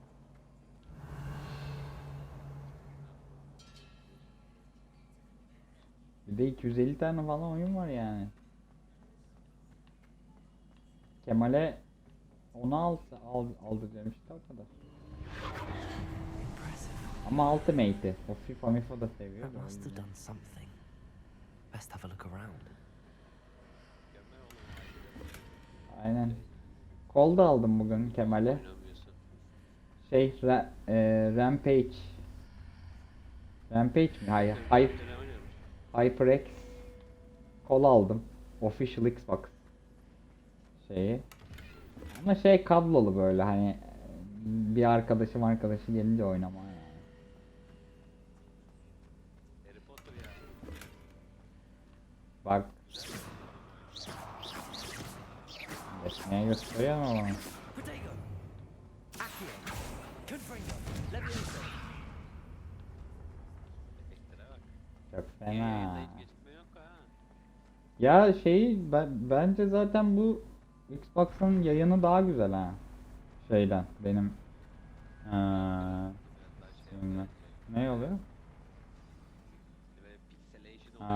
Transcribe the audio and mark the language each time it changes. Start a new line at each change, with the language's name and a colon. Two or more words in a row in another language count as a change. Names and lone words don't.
Turkish: Bir de 250 tane falan oyun var yani. Kemal'e onu aldıracağım işte o kadar. Ama Ultimate'i. O FIFA da seviyor.
English: That must have done something. Best have a look around.
Turkish: Aynen. Kol da aldım bugün Kemal'e. Oynamıyorsun. Rampage. Rampage mi? Hayır. Ne oynuyormuş? HyperX kol aldım. Official Xbox şeyi. Ama şey kablolu böyle hani bir arkadaşı gelince oynama yani. Harry Potter ya. Bak. Neye gösteriyor ama bana.
Latin: Protego! Accio! Confringo! Levioso!
Turkish: Efektlere bak. Çok Yayında fena. hiç gecikme yok ha. Ya bence zaten bu Xbox'ın yayını daha güzel ha. Şeyden benim şeyimle. Ne oluyor? Ve pixelation oluyor